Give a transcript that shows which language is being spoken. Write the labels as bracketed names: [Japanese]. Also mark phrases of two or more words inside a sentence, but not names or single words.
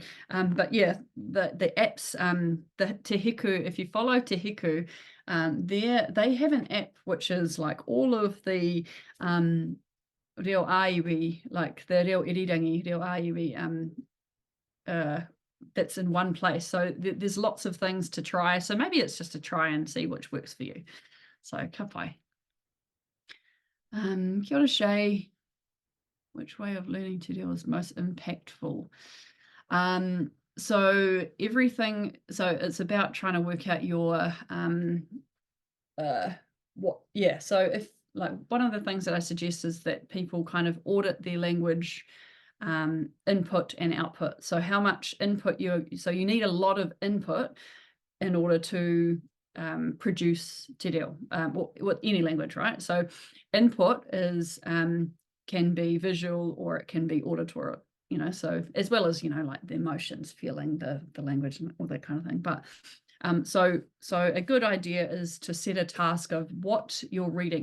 [English] But yeah, the apps, the Te Hiku, if you follow Te Hiku, they have an app which is like all of the [Māori] Reo Aiwi, [English] like the [Māori] Reo Irirangi, Reo Aiwi, [English] that's in one place. So there's lots of things to try. So maybe it's just to try and see which works for you. [Māori] So ka pai. Kia ora, Shay. [English] Which way of learning to deal is most impactful? So everything, so it's about trying to work out your so if like one of the things that I suggest is that people kind of audit their language input and output. So how much input so you need a lot of input in order to produce [Māori] te reo, [English] with any language, right? So input is can be visual or it can be auditory, so as well as, like the emotions, feeling the language and all that kind of thing. But so a good idea is to set a task of what you're reading.